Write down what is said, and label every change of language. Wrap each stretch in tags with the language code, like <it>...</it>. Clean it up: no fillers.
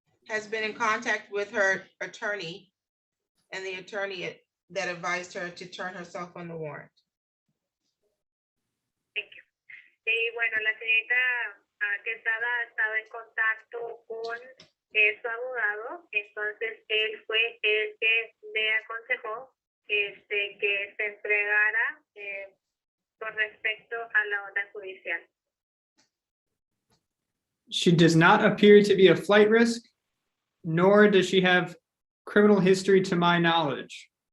<en>has been in contact with her attorney and the attorney that advised her to turn herself on the warrant. Thank you.</en> <es>Y bueno, la señorita Quesada ha estado en contacto con su abogado, entonces él fue el que le aconsejó que se entregara con respecto a la orden judicial.</es> <en>She does not appear to be a flight risk, nor does she have criminal history to my knowledge.</en>